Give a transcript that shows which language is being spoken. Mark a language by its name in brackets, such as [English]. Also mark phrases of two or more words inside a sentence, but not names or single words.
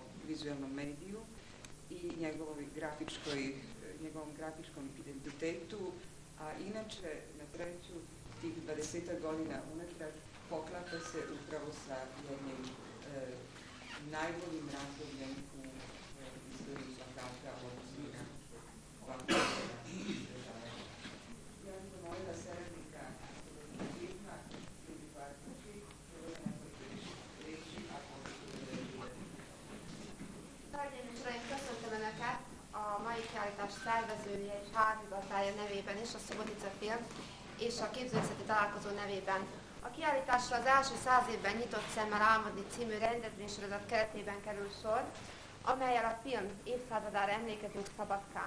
[Serbian] vizualnom mediju i njegovom grafičkom identitetu, a inače, na treću, tih 20 godina unatrag poklapa se upravo sa jednim najboljim razdobljem u istoriji plakata, odnosno na ovakvu ja bih zamolila saradnika filma, Jeldiko Arpaši, reći ako [Hungarian] Hölgyeim és Uraim, köszöntöm Önöket a mai kiállítás szervezője és házigazdálya nevében is, a Subotica Film és a képzőművészeti találkozó nevében. A kiállításra az első 100 évben nyitott szemmel álmodni című rendezvénysorozat keretében kerül sor, amellyel a film évszázadára emlékezünk Szabadkán.